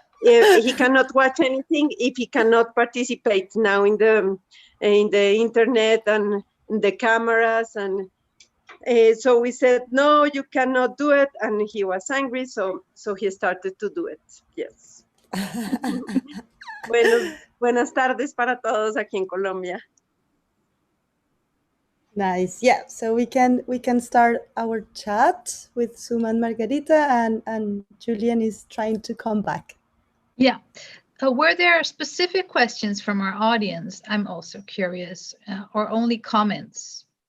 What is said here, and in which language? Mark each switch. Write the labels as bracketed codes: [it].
[en] He cannot watch anything if he cannot participate now in the internet and the cameras, and so we said no, you cannot do it, and he was angry, so he started to do it. Yes. [es] Buenas tardes para todos aquí en Colombia. [en] Nice. Yeah, so we can start our chat with Suma and Margarita, and Julyen is trying to come back. Yeah. Were there specific questions from our audience? I'm also curious, or only comments?